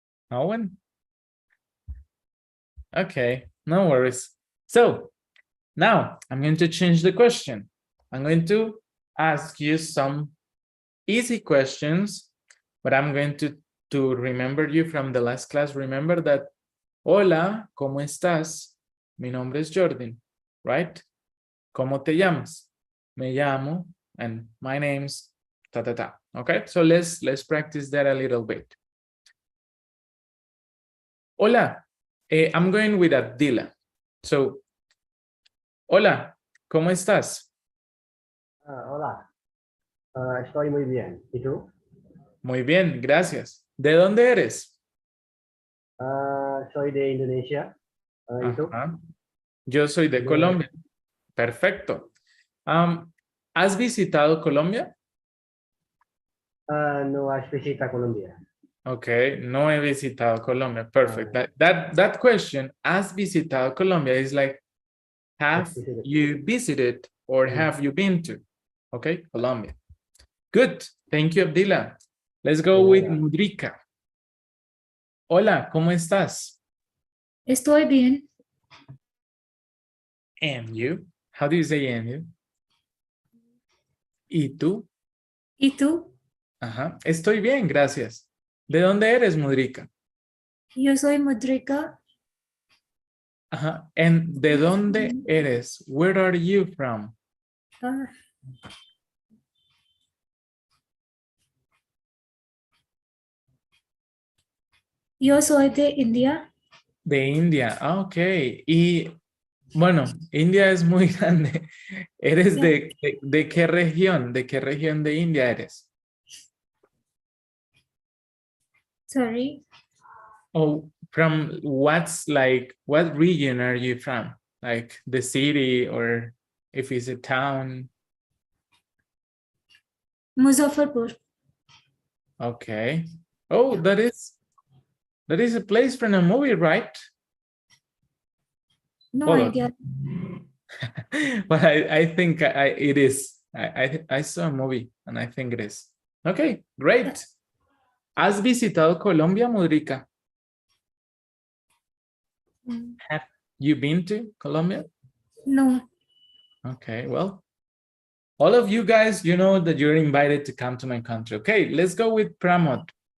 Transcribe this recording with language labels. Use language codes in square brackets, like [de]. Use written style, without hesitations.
[en] No one? Okay, no worries. So now I'm going to change the question. I'm going to ask you some easy questions, but I'm going to remember you from the last class. Remember that, [es] hola, ¿cómo estás? Mi nombre es Jordan, right? ¿Cómo te llamas? Me llamo, [en] and my name's ta ta ta. Okay, so let's practice that a little bit. Hola, I'm going with Abdillah. [es] So, hola, ¿cómo estás? Hola. Estoy muy bien. ¿Y tú? Muy bien, gracias. ¿De dónde eres? Soy de Indonesia. ¿Y tú? Ajá. Yo soy de Yo- Colombia. Perfecto. ¿Has visitado Colombia? No has visitado Colombia. Okay, no he visitado Colombia. Perfect. [en] That question, [es] ¿has visitado Colombia? [en] Is like, have visited. you visited or have you been to? Okay, Colombia. Good. Thank you, Abdillah. Let's go with [es] nada. Mudrika. Hola, ¿cómo estás? Estoy bien. [en] And you? How do you say and you? [es] ¿Y tú? ¿Y tú? Ajá. Estoy bien, gracias. ¿De dónde eres, Mudrika? Yo soy Mudrika. [en] Ajá. And [es] ¿de dónde eres? [en] Where are you from? [es] Ah, yo soy de India. De India. Ah, ok. Y bueno, India es muy grande. ¿Eres de qué región? ¿De qué región de India eres? [en] Sorry. Oh, from what region are you from? Like the city or if it's a town? Muzaffarpur. Okay. Oh, that is a place from a movie, right? No Hold on. idea. But I think it is. I saw a movie and I think it is. Okay, great. [es] ¿Has visitado Colombia, Mudrika? Mm, [en] Have you been to Colombia? No. Okay, well, all of you guys, you know that you're invited to come to my country. Okay, let's go with Pramod.